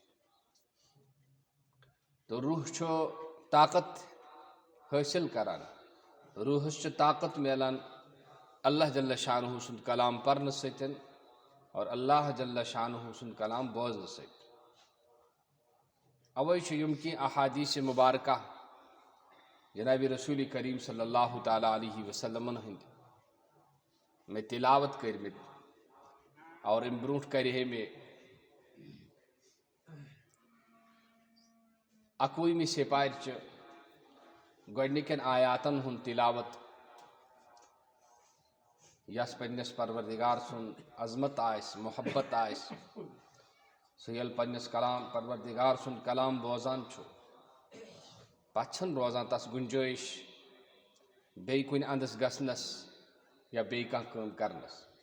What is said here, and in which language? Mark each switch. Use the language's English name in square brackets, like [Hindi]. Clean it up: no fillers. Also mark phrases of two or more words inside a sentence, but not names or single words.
[Kashmiri] تہٕ روح چھُ طاقت حٲصِل کران روحس چھُ طاقت مِلان اللہ جل شانہ سُنٛد کلام پرنہٕ سۭتۍ اور اللہ جل شانہ سُنٛد کلام بوزنہٕ سۭتۍ اوے چھُ یِم کینٛہہ احادیث مبارکہ جنابِ رسول کریم [Arabic] صلی اللہ تعالیٰ علیہ وسلمن [Kashmiri] ہٕنٛدۍ مےٚ تلاوت کٔرمٕتۍ اور اَمہِ برونٛٹھ کرِ ہے مےٚ 21مہِ سپارچہِ گۄڈنِکٮ۪ن آیاتن ہُنٛد تلاوت یس پننِس پروردگار سُنٛد عظمت آسہِ محبت آسہِ سُہ ییٚلہِ پننِس پروردگار سُنٛد کلام بوزان چھُ پتہٕ چھنہٕ روزان تس گُنجٲیش بیٚیہِ کُنہِ انٛدس گژھنس یا بیٚیہِ کانٛہہ کٲم کرنس